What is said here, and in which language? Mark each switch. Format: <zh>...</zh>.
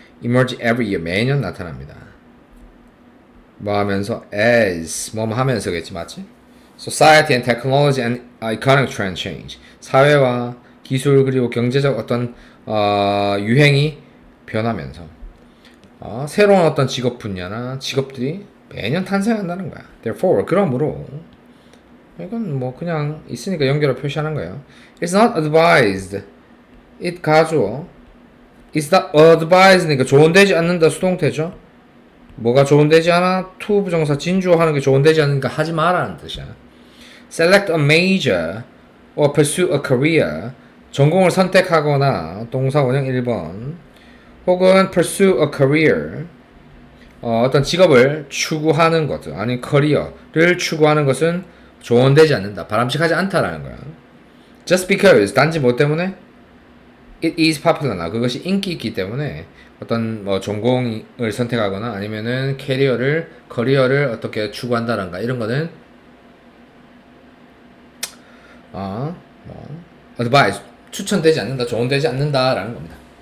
<en>emerge every year,</en> <ko>매년 나타납니다. 뭐 하면서? as, 뭐뭐 하면서겠지, 맞지?</ko> <en>Society and technology and economic trend change.</en> <ko>사회와 기술 그리고 경제적 어떤 유행이 변하면서 새로운 어떤 직업 분야나 직업들이 매년 탄생한다는 거야. Therefore, 그러므로 이건 뭐 그냥 있으니까 연결을 표시하는 거예요.</ko> <en>It's not advised. it</en> <ko>가주어. It's not advised니까 조언되지 않는다 수동태죠. 뭐가 조언되지 않아? to 부정사 진주어 하는 게 조언되지 않으니까 하지 마라는 뜻이야.</ko> <en>Select a major or pursue a career.</en> <ko>전공을 선택하거나 동사 원형 1번 혹은 pursue a career 어떤 직업을 추구하는 것 아니 커리어를 추구하는 것은 조언되지 않는다. 바람직하지 않다라는 거야. Just because 단지 뭐 때문에</ko> <en>it is popular now</en> <ko>그것이 인기 있기 때문에 어떤 전공을 선택하거나 아니면은 커리어를 어떻게 추구한다던가 이런 거는 advice 추천되지 않는다, 조언되지 않는다라는 겁니다.</ko>